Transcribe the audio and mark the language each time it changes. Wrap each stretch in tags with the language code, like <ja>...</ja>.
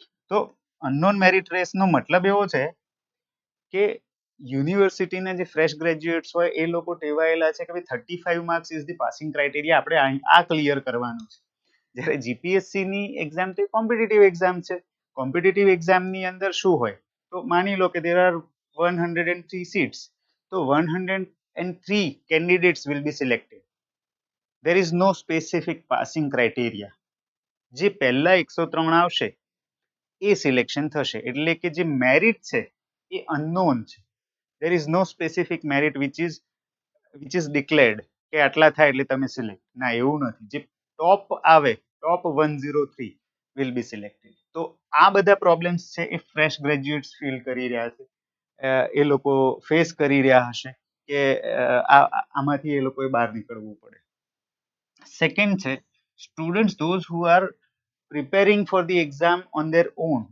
<gu>તો unknown merit રેસનો મતલબ એવો છે કે યુનિવર્સિટીના જે ફ્રેશ ગ્રેજ્યુએટ્સ હોય એ લોકો ટેવાયેલા છે કે ભાઈ 35</gu> <en>marks is the passing criteria,</en> <gu>આપણે આ ક્લિયર કરવાનું છે. જ્યારે જીપીએસસીની એક્ઝામ તો કોમ્પિટિટિવ એક્ઝામ છે. કોમ્પિટિટિવ એક્ઝામની અંદર શું હોય, તો માની લો કે</gu> <en>there are 103 seats,</en> <gu>તો</gu> <en>103 candidates will be selected. There is no specific passing criteria.</en> <gu>જે પહેલા 103 આવશે એ સિલેક્શન થશે. એટલે કે જે મેરિટ છે એ અનનોન છે.</gu> <en>there is no specific merit which is declared</en> <gu>કે આટલા થાય એટલે તમે સિલેક્ટ. ના, એવું નથી. જે ટોપ આવે, ટોપ</gu> <en>103 will be selected.</en> <gu>તો આ બધા પ્રોબ્લેમ્સ છે એ ફ્રેશ ગ્રેજ્યુએટ્સ ફીલ કરી રહ્યા છે, એ લોકો ફેસ કરી રહ્યા હશે કે આમાંથી એ લોકોએ બહાર નીકળવું પડે.</gu> <en>Second છે students those who are preparing for the exam on their own.</en>